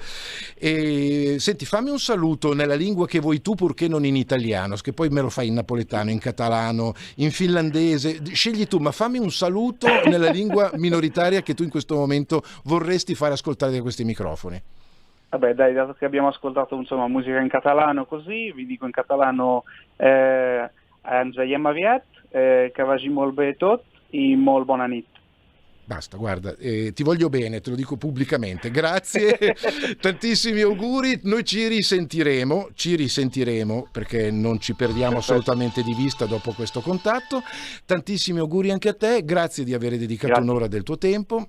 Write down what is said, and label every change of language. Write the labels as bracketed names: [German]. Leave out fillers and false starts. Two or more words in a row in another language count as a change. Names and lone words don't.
[Italian] E senti, fammi un saluto nella lingua che vuoi tu, purché non in italiano, che poi me lo fai in napoletano, in catalano, in finlandese, scegli tu, ma fammi un saluto nella lingua minoritaria che tu in questo momento vorresti fare ascoltare da questi microfoni. Vabbè, dai, dato che abbiamo ascoltato musica in catalano, così vi dico in catalano [Catalan] ens veiem aviat, que vagi molt bé tot i molt bona nit. [Italian] Basta, guarda, ti voglio bene, te lo dico pubblicamente, grazie, tantissimi auguri, noi ci risentiremo perché non ci perdiamo assolutamente di vista dopo questo contatto. Tantissimi auguri anche a te, grazie di aver dedicato un'ora del tuo tempo.